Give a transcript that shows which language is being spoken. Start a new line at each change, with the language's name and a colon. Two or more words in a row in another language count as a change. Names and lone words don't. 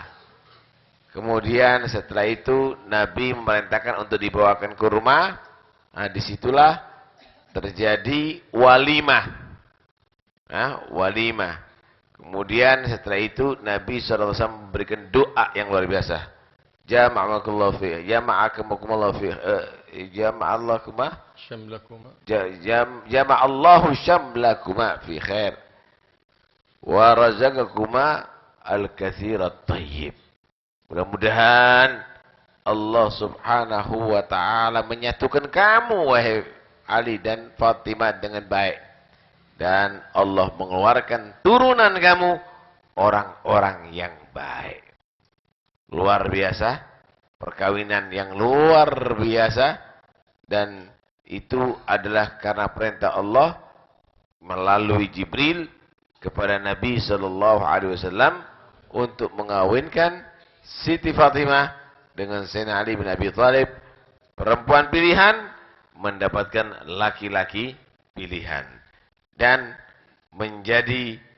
Indonesian: Kemudian setelah itu Nabi memerintahkan untuk dibawakan kurma. Disitulah terjadi walimah. Walimah. Kemudian setelah itu Nabi SAW memberikan doa yang luar biasa.
Arabic: جمعكم الله في، جمعكم الله في، جمع لكما syamlakuma, جمع الله شملكما في خير ورزقكما الكثيرات طيب.
Indonesian: Mudah-mudahan Allah
Arabic: سبحانه وتعالى
Indonesian: menyatukan kamu wahai Ali dan Fatimah dengan baik, dan Allah mengeluarkan turunan kamu orang-orang yang baik. Luar biasa, perkawinan yang luar biasa, dan itu adalah karena perintah Allah melalui Jibril kepada Nabi
Arabic: صلى الله عليه وسلم
Indonesian: untuk mengawinkan Siti Fatimah dengan Sayyidina Ali bin Abi Thalib, perempuan pilihan mendapatkan laki-laki pilihan, dan menjadi